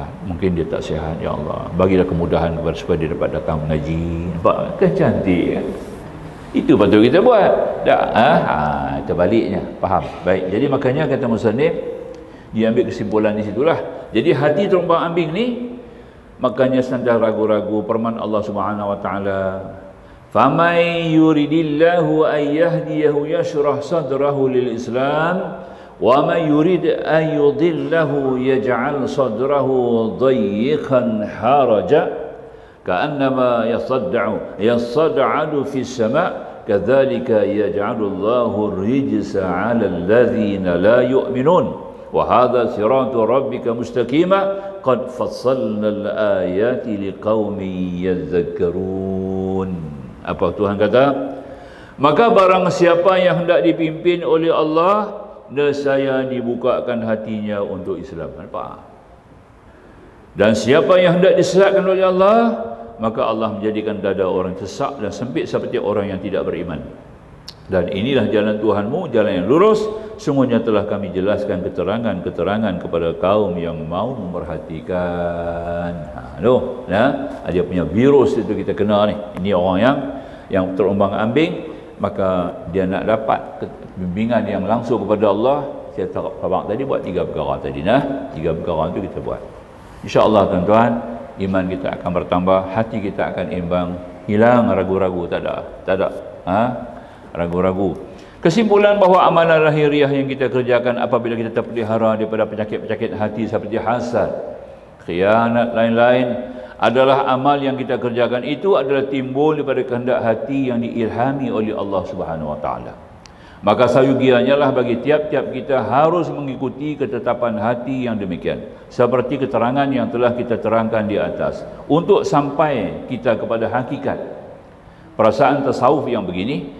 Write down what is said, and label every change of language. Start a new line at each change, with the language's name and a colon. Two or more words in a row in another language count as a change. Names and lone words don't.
Malay: Mungkin dia tak sihat,
Arabic: يا الله,
Malay: bagilah kemudahan kepada supaya dia dapat datang mengaji. Nampak kan cantik kan? Itu patut kita buat. Tak? Terbaliknya. Faham? Baik. Jadi makanya kata musannif, dia ambil kesimpulan di situlah. Jadi hati terombang ambing ni, makanya sentiasa ragu-ragu firman Allah
Arabic: سبحانه و تعالى، "فمن يرد الله أن يهديه يشرح صدره للإسلام, ومن يرد أن يضله يجعل صدره ضيقا حرجا كأنما يصعد في السماء كذلك يجعل الله الرجس على الذين لا يؤمنون وهذا صراط ربك مستقيما قد فصلنا الآيات لقوم يذكرون."
Malay: Apa Tuhan kata? Maka barang siapa yang hendak dipimpin oleh Allah, nescaya dibukakan hatinya untuk Islam. Nampak? Dan siapa yang hendak disesatkan oleh Allah, maka Allah menjadikan dada orang sesak dan sempit seperti orang yang tidak beriman. Dan inilah jalan Tuhanmu, jalan yang lurus. Semuanya telah kami jelaskan keterangan-keterangan kepada kaum yang mau memerhatikan. Dia punya virus itu kita kena ni. Ini orang yang terombang ambing, maka dia nak dapat bimbingan yang langsung kepada Allah. Saya abang tadi buat 3 perkara tadi, 3 perkara itu kita buat. InsyaAllah tuan-tuan, iman kita akan bertambah, hati kita akan imbang, hilang ragu-ragu, tak ada ragu-ragu. Kesimpulan bahawa amalan lahiriah yang kita kerjakan apabila kita terpelihara daripada penyakit-penyakit hati seperti hasad, khianat, lain-lain, adalah amal yang kita kerjakan itu adalah timbul daripada kehendak hati yang diilhami oleh Allah
Arabic: سبحانه وتعالى.
Malay: Maka sayugianya lah bagi tiap-tiap kita harus mengikuti ketetapan hati yang demikian, seperti keterangan yang telah kita terangkan di atas, untuk sampai kita kepada hakikat perasaan tasawuf yang begini.